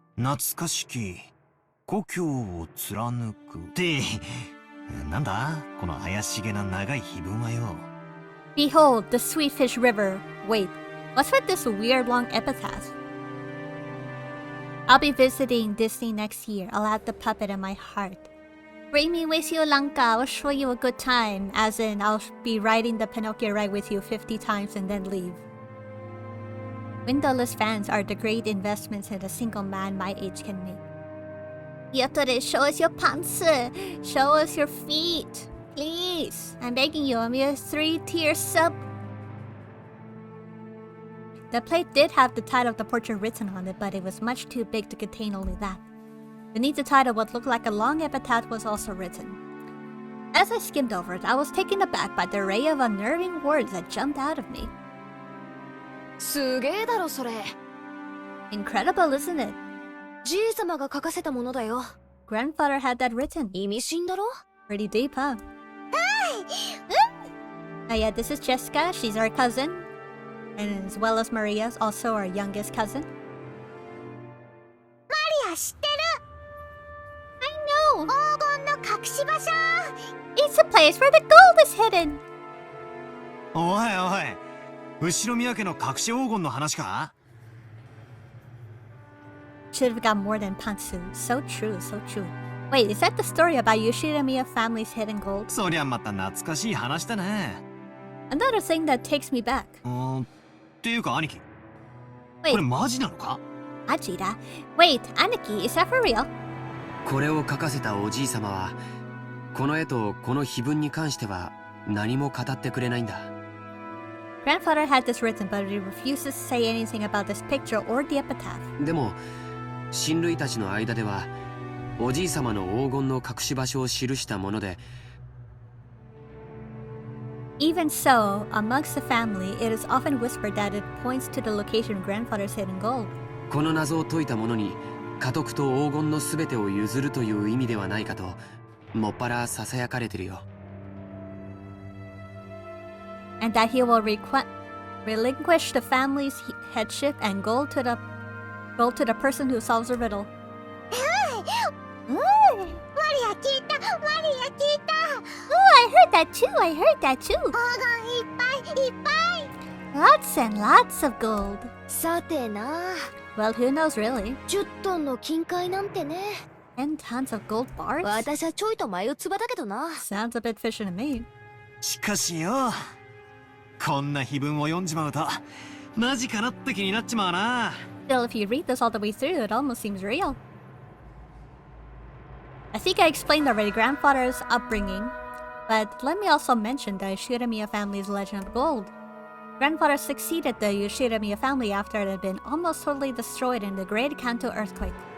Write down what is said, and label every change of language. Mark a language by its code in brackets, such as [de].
[ja] 懐かしき故郷を貫くってなんだこの怪しげな長い碑文はよ。 [en] Behold, the sweet fish river. Wait, what's with this weird long epitaph? I'll be visiting Disney next year. I'll have the puppet in my heart. Bring me with you, Lanka. I'll show you a good time. As in, I'll be riding the Pinocchio ride with you 50 times and then leave. Windowless fans are the great investments that a single man my age can make. Beatrice, show us your pants. Show us your feet. Please. I'm begging you, I'm your 3-tier sub. The plate did have the title of the portrait written on it, but it was much too big to contain only that. Beneath the title, what looked like a long epitaph was also written. As I skimmed over it, I was taken aback by the array of unnerving words that jumped out of me. [ja] すげえだろそれ。 [en] Incredible, isn't it? [ja] じいさまが書かせたものだよ。 [en] Grandfather had that written. [ja] 意味深だろ。 [en] Pretty deep, huh? Oh yeah, this is Jessica. She's our cousin. And as well as Maria's, also our youngest cousin. [ja] マリア知ってる [en] I know! [ja] 黄金の隠し場所 [en] It's a place where the gold is hidden! [ja] おいおい後ろ宮家の隠し黄金の話か [en] Should have got more than pantsu. So true, so true. Wait, is that the story about Yoshiramiya family's hidden gold? [ja] そりゃまた懐かしい話だね。 [en] Another thing that takes me back. [ja] っていうか兄貴、こ [en] Wait, [ja] れマジなのか Ajita. [en] Wait, Aniki, is that for real? [ja] これを書かせたおじいさまはこの絵とこの碑文に関しては何も語ってくれないんだ。 [en] Grandfather had this written, but he refuses to say anything about this picture or the epitaph. [ja] でも親類たちの間ではおじいさまの黄金の隠し場所を記したもので [en] Even so, amongst the family, it is often whispered that it points to the location of grandfather's hidden gold. [ja] この謎を解いた者に家督と黄金の全てを譲るという意味ではないかともっぱらささやかれてるよ。 [en] And that he will relinquish the family's headship and gold to the person who solves the riddle. [ja] マリア聞いたマリア聞いた [en] I heard that too, I heard that too. [ja] 黄金いっぱいいっぱい [en] Lots and lots of gold. [ja] さてな。 [en] Well, who knows really? [ja] 10トンの金塊なんてね。 [en] 10 tons of gold bars? [ja] 私はちょいと眉唾だけどな。 [en] Sounds a bit fishy to me. [ja] しかしよこんな碑文を読んじまうとマジかなって気になっちまうな。 [en] Still, if you read this all the way through, it almost seems real. I think I explained already grandfather's upbringing, but let me also mention the Yoshiramiya family's legend of gold. Grandfather succeeded the Yoshiramiya family after it had been almost totally destroyed in the Great Kanto earthquake.